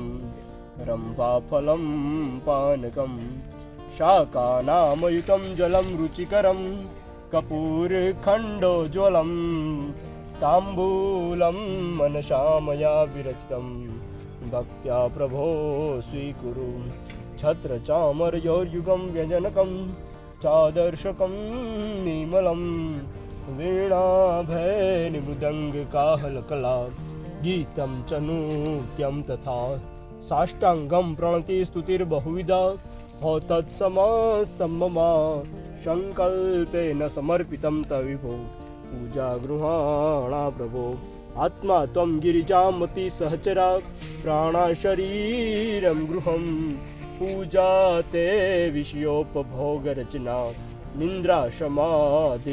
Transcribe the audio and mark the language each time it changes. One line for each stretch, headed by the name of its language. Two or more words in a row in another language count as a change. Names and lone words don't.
Sanskrit: रम्भाफलं पानकं शाकानामयुतं जलं रुचिकरं कपूरखण्डोज्ज्वलं ताम्बूलं मनसा मया विरचितं भक्त्या प्रभो स्वीकुरु छत्र चामरयोर्युगं व्यजनकं चादर्शकं निर्मलं वीणाभैर्मृदङ्गकाहलकला गीतं च नृत्यं तथा साष्टाङ्गं प्रणति स्तुतिर्बहुविधा हो तत्समस्तं मम સંકલ્પેન સમર્પિतं તવિભો પૂજા ગૃહાણા પ્રભો આત્મા ત્વં ગિરિજામતિ સહચરા પ્રાણા શરીરમ ગૃહમ પૂજા તે વિષયોપભોગ રચના નિંદ્રા સમાધિ